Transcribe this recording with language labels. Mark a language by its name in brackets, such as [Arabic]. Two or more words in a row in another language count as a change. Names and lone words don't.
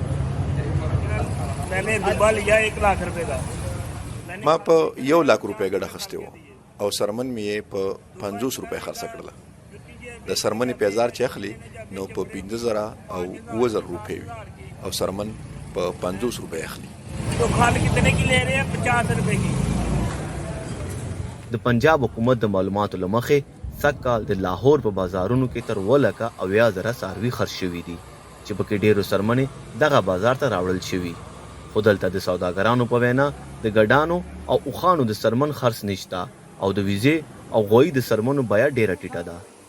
[Pashto] ما په 1 लाख روپۍ ګډه اخیستې وه او سرمن مې یې په 50 روپۍ خرڅه کړله. د سرمنې پیزار چې اخلي نو په 15,000 او 9,000 روپۍ وي او سرمن په 50 روپۍ اخلي. [Urdu] تو کھال کتنے کی لے رہے ہیں? 50 روپے کی. [Pashto] د پنجاب حکومت د معلوماتو له مخې سږ کال د لاهور په بازارونو کې تر 2,80,000 څاروي خرڅ شوي دي چې پکې ډېرو سرمنې دغه بازار ته راوړل شوي. خو دلته د سوداګرانو په وینا د ګډانو او اوښانو د سرمن خرڅ نشته او د ویزې او غویي د سرمنو بیه ډېره ټیټه ده.